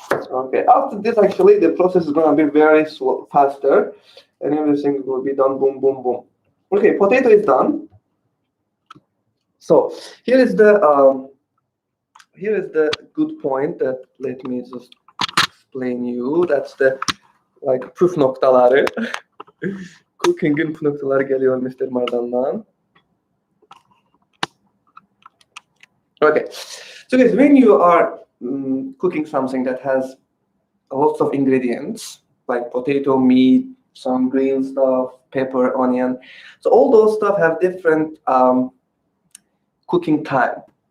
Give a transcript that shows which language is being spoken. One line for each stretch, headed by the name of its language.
English: Okay, after this, actually, the process is going to be very faster, and everything will be done boom, boom, boom. Okay, potato is done. So here is the good point that let me just explain you. That's the like
Turkish: püf noktaları. Cooking'in püf noktaları geliyor Mr. Mardan'dan.
English: Okay, so guys, when you are cooking something that has lots of ingredients like potato, meat, some green stuff, pepper, onion, so all those stuff have different cooking time.